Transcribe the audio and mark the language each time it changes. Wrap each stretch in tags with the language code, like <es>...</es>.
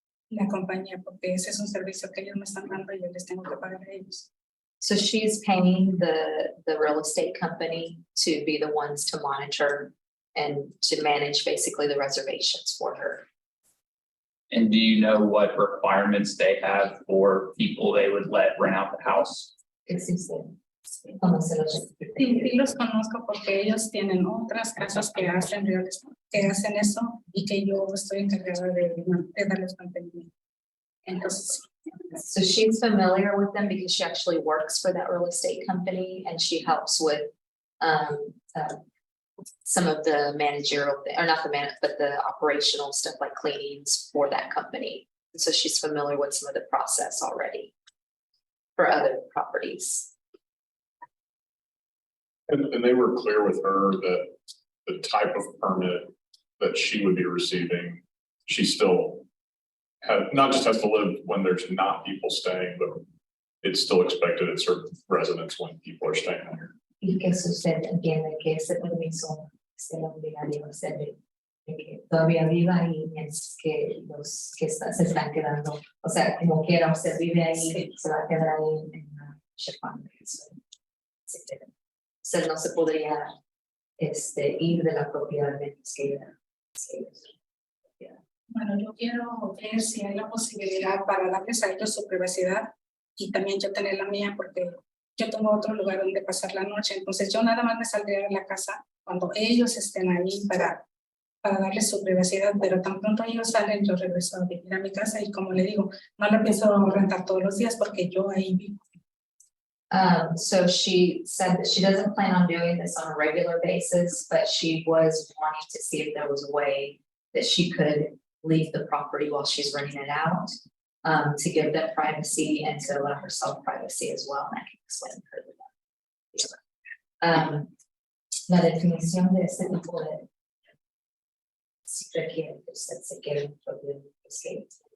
<es>La compañía, porque ese es un servicio que ellos me están dando y yo les tengo que pagar a ellos.</es> <en>So she's paying the real estate company to be the ones to monitor and to manage basically the reservations for her. And do you know what requirements they have for people they would let rent out the house?</en> <es>Sí, sí los conozco porque ellos tienen otras casas que hacen eso y que yo estoy encargada de darles mantenimiento. Entonces,</es> <en>So she's familiar with them because she actually works for that real estate company and she helps with some of the managerial, or not the but the operational stuff like cleanings for that company. So she's familiar with some of the process already for other properties. And they were clear with her that the type of permit that she would be receiving, she still not just has to live when there's not people staying, but it's still expected at certain residents when people are staying there.</en> <es>Y que usted entiende que ese permiso se lo obligaría a usted de que todavía viva y es que los que se están quedando, o sea, como quiera usted vive ahí, se va a quedar ahí en la Chepán. Usted no se podría ir de la propiedad menos que bueno, yo quiero ver si hay la posibilidad para darles a ellos su privacidad y también yo tener la mía porque yo tengo otro lugar donde pasar la noche. Entonces yo nada más me saldría de la casa cuando ellos estén ahí para darles su privacidad, pero tan pronto ellos salen, yo regreso a vivir a mi casa y como le digo, no la pienso rentar todos los días porque yo ahí vivo.</es> <en>So she said that she doesn't plan on doing this on a regular basis, but she was wanting to see if there was a way that she could leave the property while she's renting it out, to give them privacy and to allow herself privacy as well. And I can explain further.</en> <es>La definición de este tipo de si requiere que usted se quede en propio escape.</es>